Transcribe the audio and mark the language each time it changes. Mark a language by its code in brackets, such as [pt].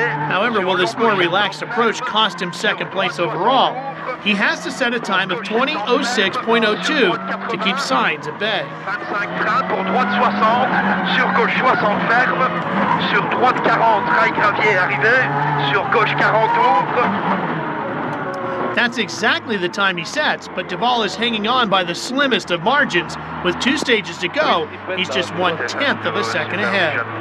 [en] However, will this more relaxed approach cost him 2nd place overall? He has to set a time of 20:06.02 to keep Sainz at bay. [fr] 25 pour droite 60, sur gauche 60 ferme, sur droite 40 rail gravier arrivé, sur gauche 40 ouvre. [en] That's exactly the time he sets, but Duval is hanging on by the slimmest of margins. With 2 stages to go, he's just 1/10 of a second ahead.